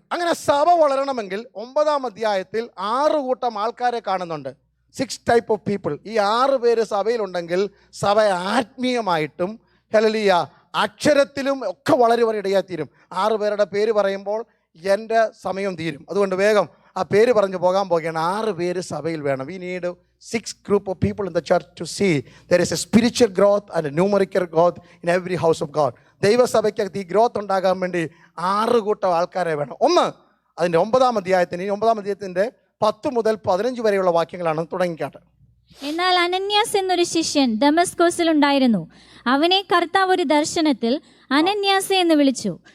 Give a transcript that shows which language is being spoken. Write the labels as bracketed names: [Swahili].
[Malayalam] അങ്ങനെ സഭ വളരണമെങ്കിൽ 9-ാം അധ്യായത്തിൽ 6 കൂട്ടം ആൾക്കാരെ കാണുന്നുണ്ട്. 6 [English] Type of people. [Malayalam] ഈ 6 പേര് സഭയിലുണ്ടെങ്കിൽ സഭ ആത്മീയമായിട്ടും ഹല്ലേലൂയ അക്ഷരത്തിലും ഒക്കെ വളരുവാൻ ഇടയായിത്തീരും. 6 പേരുടെ പേര് പറയുമ്പോൾ എൻ്റെ സമയം തീരും. അതുകൊണ്ട് വേഗം ആ പേര് പറഞ്ഞു പോകാൻ പോകുകയാണ്. 6 പേര് സഭയിൽ വേണം. [English] We need 6 group of people in the church to see there is a spiritual growth and a numerical growth in every house of God. [Malayalam] ദൈവസഭയ്ക്കകത്ത് ഈ ഗ്രോത്ത് ഉണ്ടാകാൻ വേണ്ടി 6 കൂട്ടം ആൾക്കാരെ വേണം. ഒന്ന്, അതിൻ്റെ 9-ാം അധ്യായത്തിന്, ഈ 9-ാം അധ്യായത്തിൻ്റെ 10 മുതൽ 15 വരെയുള്ള വാക്യങ്ങളാണ്. തുടങ്ങിക്കാട്ടെ. എന്നാൽ അനന്യാസ് എന്നൊരു ശിഷ്യൻ ദമസ്കോസിൽ ഉണ്ടായിരുന്നു. അവനെ കർത്താവ് ഒരു ദർശനത്തിൽ അനന്യാസെ എന്ന് വിളിച്ചു.